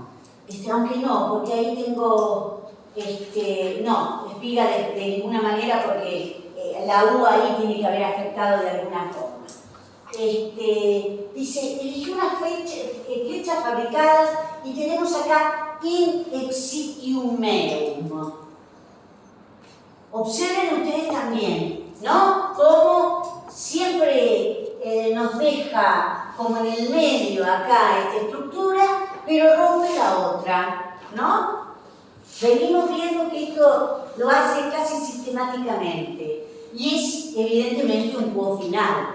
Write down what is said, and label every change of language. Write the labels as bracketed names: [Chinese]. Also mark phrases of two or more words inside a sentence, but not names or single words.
[Spanish] Aunque no, porque ahí tengo, no, espiga de ninguna manera porque la U ahí tiene que haber afectado de alguna forma. Dice, eligió una flecha fabricada y tenemos acá [Latin] in exitium meum. [Spanish] Observen ustedes también, ¿no? Cómo siempre nos deja como en el medio acá esta estructura, pero rompe la otra, ¿no? Venimos viendo que esto lo hace casi sistemáticamente y es evidentemente un quo final.